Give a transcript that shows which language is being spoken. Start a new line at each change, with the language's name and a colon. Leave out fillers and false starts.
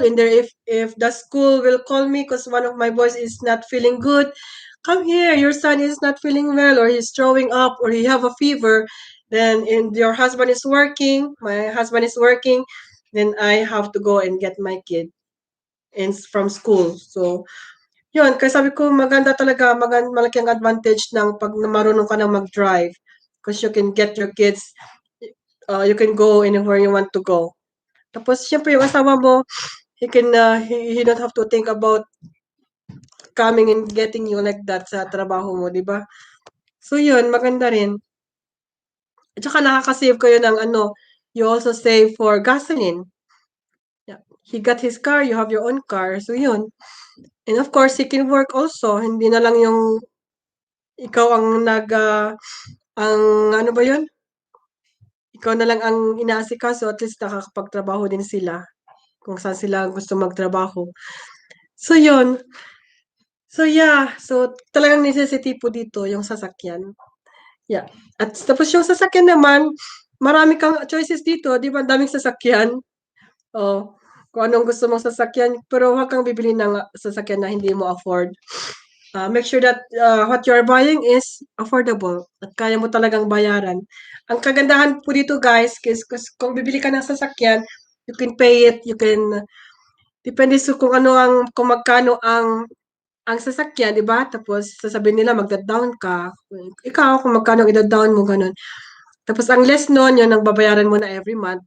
English: And there, if the school will call me because one of my boys is not feeling good, come here. Your son is not feeling well, or he's throwing up, or he have a fever. Then, and your husband is working. My husband is working. Then I have to go and get my kid from school.
Filipino: So, yun, kaya sabi ko maganda talaga, malaki ang advantage ng pag marunong ka ng mag-drive.
English: Because you can get your kids, you can go anywhere you want to go.
Filipino: Tapos, syempre, yung asawa mo,
English: he don't have to think about coming and getting you like that
Filipino: sa trabaho mo, di ba? So, yun, maganda rin. At saka nakaka-save kayo ng
English: you also save for gasoline. Yeah. He got his car, you have your own car.
Filipino: So, yun.
English: And of course, he can work also.
Filipino: Hindi na lang yung ikaw ang ang ano ba yun? Ikaw na lang ang inaasikaso, at least nakakapagtrabaho din sila kung saan sila gusto magtrabaho. So, yun. So, yeah. So, talagang necessity po dito yung sasakyan. Yeah. At tapos yung sasakyan naman, marami kang choices dito, 'di ba? Ang daming sasakyan. Oh, kung anong gusto mong sasakyan, pero huwag kang bibili ng sasakyan na hindi mo afford.
English: Make sure that what you are buying is affordable
Filipino: at kaya mo talagang bayaran. Ang kagandahan po dito, guys, is kung bibili ka ng sasakyan,
English: you can pay it, you can
Filipino: depende sa kung magkano ang sasakyan, 'di ba? Tapos sasabihin nila magda-down ka. Ikaw kung magkano ida-down mo, gano'n. Tapos ang less nun, yun ang babayaran mo na every month.